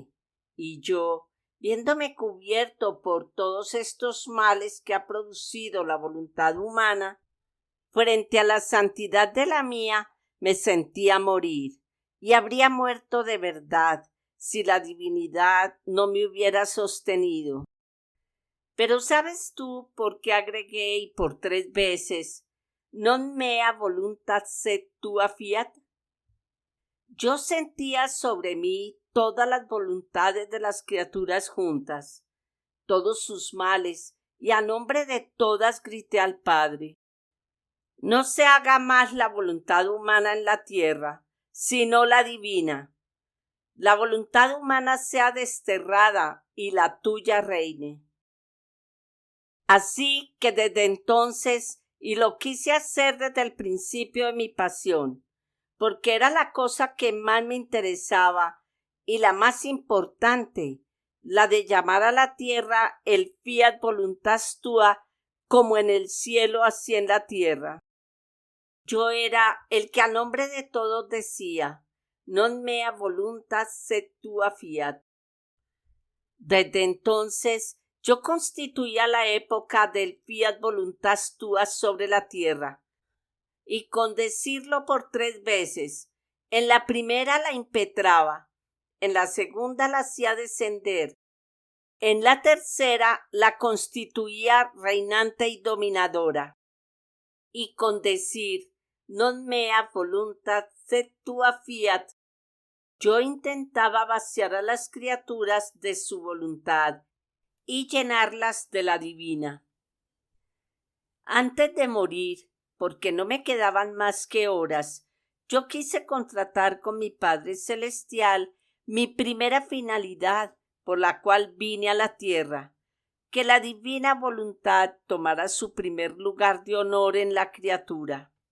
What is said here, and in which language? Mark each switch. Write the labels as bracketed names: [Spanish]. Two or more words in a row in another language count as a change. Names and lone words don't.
[Spanish] Y yo, viéndome cubierto por todos estos males que ha producido la voluntad humana, frente a la santidad de la mía, me sentía morir, y habría muerto de verdad si la divinidad no me hubiera sostenido. Pero ¿sabes tú por qué agregué y por 3 veces [Latin] non mea voluntat sed tua fiat? [Spanish] Yo sentía sobre mí todas las voluntades de las criaturas juntas, todos sus males, y a nombre de todas grité al Padre: no se haga más la voluntad humana en la tierra, sino la divina. La voluntad humana sea desterrada y la tuya reine. Así que desde entonces, y lo quise hacer desde el principio de mi pasión, porque era la cosa que más me interesaba y la más importante, la de llamar a la tierra el [Latin] fiat voluntas tua, [Spanish] como en el cielo así en la tierra. Yo era el que a nombre de todos decía: [Latin] non mea voluntas sed tua fiat. [Spanish] Desde entonces yo constituía la época del [Latin] fiat voluntas tua [Spanish] sobre la tierra, y con decirlo por 3 veces, en la primera la impetraba, en la segunda la hacía descender, en la tercera la constituía reinante y dominadora, y con decir [Latin] non mea voluntat sed tua fiat, [Spanish] yo intentaba vaciar a las criaturas de su voluntad y llenarlas de la divina. Antes de morir, porque no me quedaban más que horas, yo quise contratar con mi Padre Celestial mi primera finalidad por la cual vine a la tierra, que la divina voluntad tomara su primer lugar de honor en la criatura.